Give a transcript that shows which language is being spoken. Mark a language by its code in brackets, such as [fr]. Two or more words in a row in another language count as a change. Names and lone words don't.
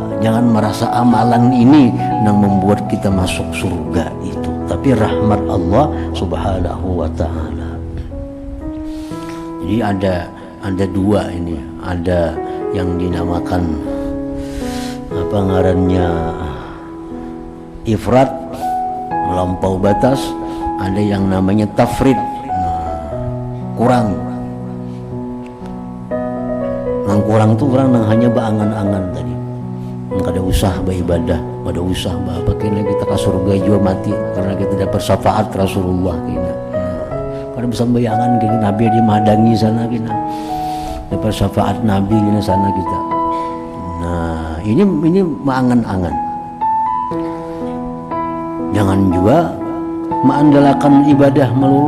[id] Jangan merasa amalan ini yang membuat kita masuk surga itu, tapi rahmat Allah [ar] سبحانه وتعالى. [id] Jadi ada dua ini, ada yang dinamakan [bjn] apa ngarannya [id] ifrat, melampau batas, ada yang namanya tafrid, kurang. [bjn] Nang kurang tuh orang nang hanya berangan-angan tadi. Kada usah beribadah, kada usah apa kena kita ke surga juga mati karena kita dapat syafaat Rasulullah kena. Kada bisa bayangan kena Nabi di madangi sana kena. Dapat syafaat Nabi kena sana kita. Nah, ini mengangan-angan. [id] Jangan juga mengandalkan ibadah melulu.